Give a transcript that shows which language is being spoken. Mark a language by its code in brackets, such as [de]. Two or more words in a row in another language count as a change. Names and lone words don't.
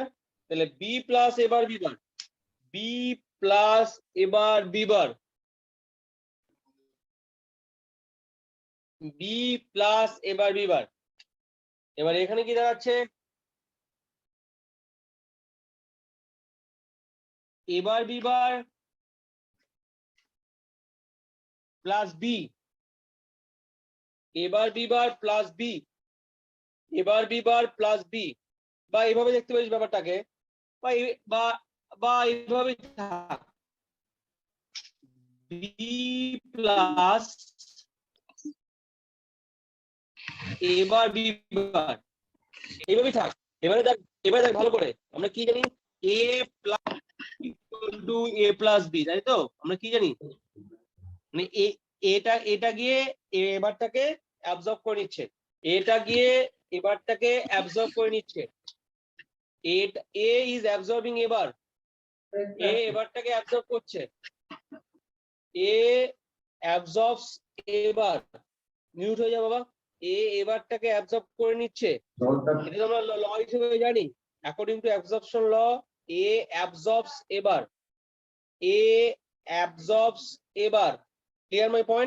[en] তাহলে b plus a bar b bar, b plus a bar b bar, b plus a bar b bar. [bn] এবার এখানে কি দাঁড়াচ্ছে? [en] a bar b bar plus b, a bar b bar plus b, a bar b bar plus b, [bn] বা এইভাবে দেখতে পারিস ব্যাপারটাকে, বা বা এইভাবে থাক, [en] b plus a bar b bar, [bn] এইভাবেই থাক। এবারে দেখ ভালো করে, আমরা কি জানি [en] a plus equal to a plus b, [bn] তাই তো? আমরা কি জানি, মানে এটা গিয়ে এবারটাকে অ্যাবজর্ব করে নিচ্ছে, এটা গিয়ে এবারটাকে অ্যাবজর্ব করে নিচ্ছে, [en] a is absorbing a bar, [bn] এবারটাকে অ্যাবজর্ব করছে, [en] a absorbs a bar, [bn] মিউট হয়ে যা বাবা, এবারটাকে অ্যাবজর্ব করে নিচ্ছে, এটা তো আমরা ল হিসেবে জানি, [en] according to absorption law, a absorbs a bar, a absorbs a bar, clear my point?